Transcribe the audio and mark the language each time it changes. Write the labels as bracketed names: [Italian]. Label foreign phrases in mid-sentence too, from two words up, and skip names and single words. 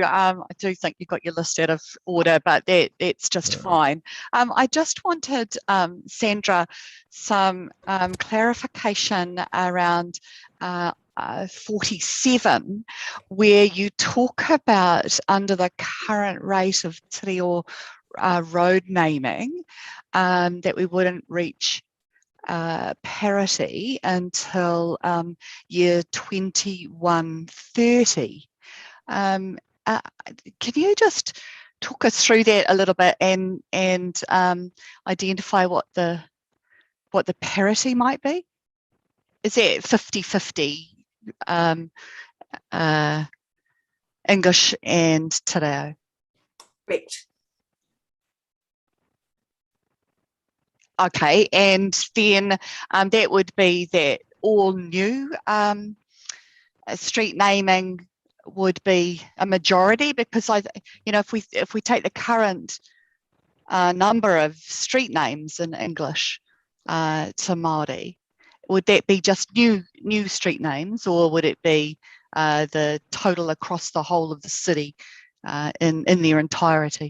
[English] I do think you got your list out of order, but that's just fine. I just wanted, Sandra, some clarification around 47, where you talk about under the current rate of [Māori] te reo [English] road naming, that we wouldn't reach parity until year 2130. Can you just talk us through that a little bit and identify what the parity might be? Is it 50-50 English and [Māori] te reo? [English] Correct. Okay, and then that would be that all new street naming would be a majority, because if we take the current number of street names in English to Māori, would that be just new street names, or would it be the total across the whole of the city in their entirety?